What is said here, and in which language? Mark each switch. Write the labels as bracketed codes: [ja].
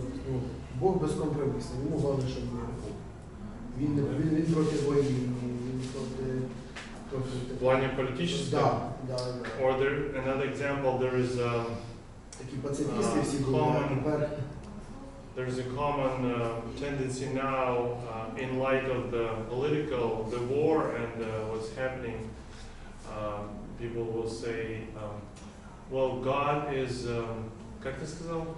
[uk] Ну, Бог безкомпромісний, йому головне, щоб не був. Він проти війни, він проти... [ru] В плане политическом? Да. [en] Or there, another example, there is [uk] Такі пацифісти всі були, а тепер... [en] there's a common tendency now, in light of the war and what's happening. People will say, well, God is, [ru] как ты сказал?